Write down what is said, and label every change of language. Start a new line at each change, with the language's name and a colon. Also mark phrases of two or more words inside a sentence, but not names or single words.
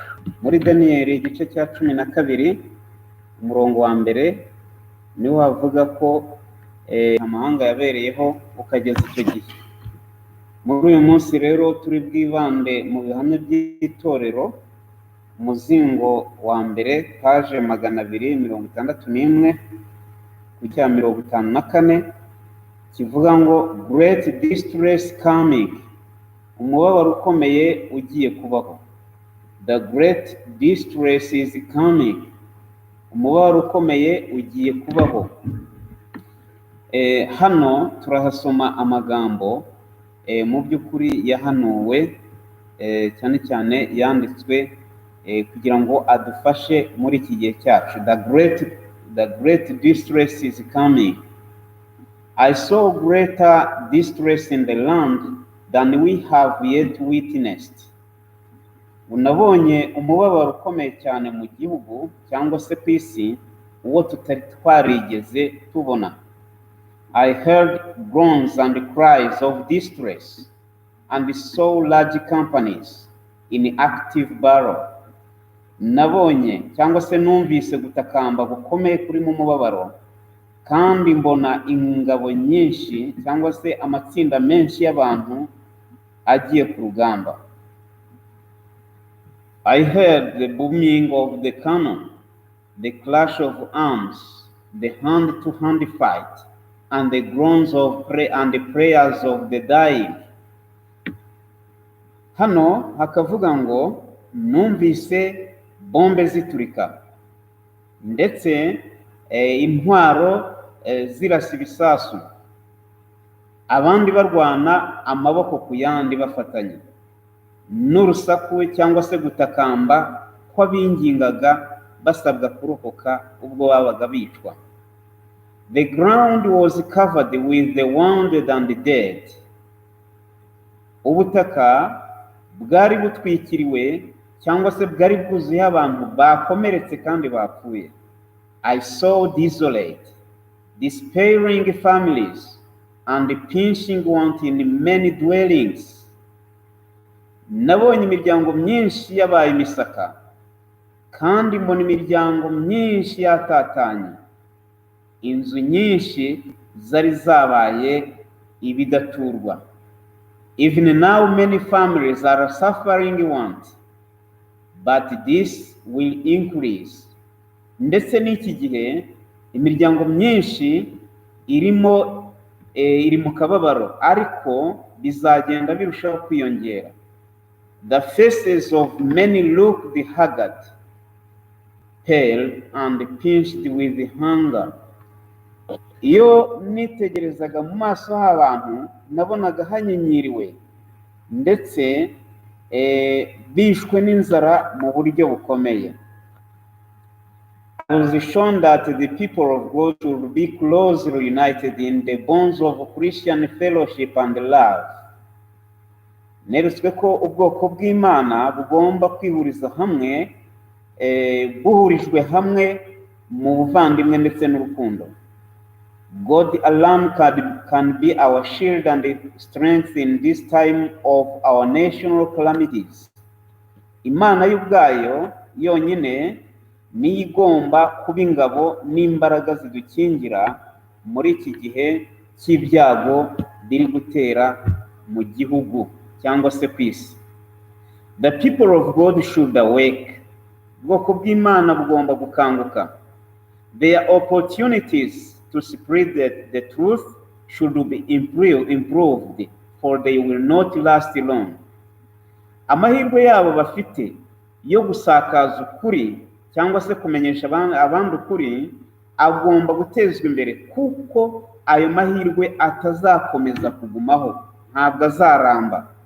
Kinyarwanda: Muri Daniyeli igice cya 12 umurongo wa mbere niho havuga ko amahanga yabereyeho ukageza icyo gihe. Muri uyu munsi rero turi bwibande mu bihamya by'itorero, umuzingo wa mbere paje 261 ku cya 54 kivuga ngo
English: great distress coming,
Kinyarwanda: umubabaro ukomeye ugiye kubaho.
English: The great distress is coming,
Kinyarwanda: umubabaro ukomeye ugiye kubaho. Hano turahasoma amagambo mu by'ukuri yahanuwe cyane cyane yanditswe kugira ngo adufashe muri iki gihe cyacu.
English: The great distress is coming. I saw greater distress in the land than we have yet witnessed.
Kinyarwanda: Unabonye umubabaro ukomeye cyane mu gihugu cyangwa se ku isi uwo tutari twarigeze tubona.
English: I heard groans and cries of distress and saw large companies in active battle.
Kinyarwanda: Nabonye cyangwa se numvise gutakamba gukomeye kuri mu mubabaro, kandi mbona ingabo nyinshi cyangwa se amatsinda menshi y'abantu agiye ku rugamba.
English: I heard the booming of the cannon, the clash of arms, the hand-to-hand fight, and the groans of and the prayers of the dying.
Kinyarwanda: Hano hakavuga ngo numvise bombe ziturika ndetse intwaro zirasa ibisasu, abandi barwana amaboko ku yandi bafatanye, n'urusaku cyangwa se gutakamba kw'abingingaga basabwa kurokoka ubwo babaga bicwa.
English: The ground was covered with the wounded and the dead.
Kinyarwanda: Ubutaka bwari butwikiriwe cyangwa se bwari bwuzuye abantu bakomeretse kandi bapfuye.
English: I saw desolate, despairing families and pinching want in many dwellings.
Kinyarwanda: Nabonye imiryango myinshi yabaye imisaka, kandi mbona imiryango myinshi yatatanye. Inzu nyinshi zari zabaye ibidaturwa.
English: Even now many families are suffering want, but this will increase.
Kinyarwanda: Ndetse n'iki gihe imiryango myinshi iri mu kababaro, ariko bizagenda birushaho kwiyongera.
English: The faces of many looked haggard, pale and pinched with hunger.
Kinyarwanda: Iyo nitegerezaga mu maso h'abantu nabonaga hanyenyiriwe ndetse bishwe n'inzara mu buryo bukomeye.
English: I was shown that the people of God should be closely united in the bonds of Christian fellowship and love.
Kinyarwanda: Neretswe ko ubwoko bw'Imana bugomba kwihuriza hamwe, buhurijwe hamwe mu buvandimwe ndetse n'urukundo.
English: God alone can be our shield and strength in this time of our national calamities.
Kinyarwanda: Imana y'ubwayo yonyine ni igomba kuba ingabo n'imbaraga zidukingira muri iki gihe cy'ibyago biri gutera mu gihugu cyangwa se ku isi.
English: The people of God should awake.
Kinyarwanda: Ubwoko bw'Imana bugomba gukanguka.
English: Their opportunities to spread the truth should be improved, for they will not last long.
Kinyarwanda: Amahirwe yabo bafite yo gusakaza ukuri cyangwa se kumenyesha abandi ukuri agomba gutezwa imbere, kuko ayo mahirwe atazakomeza kugumaho, ntabwo azaramba.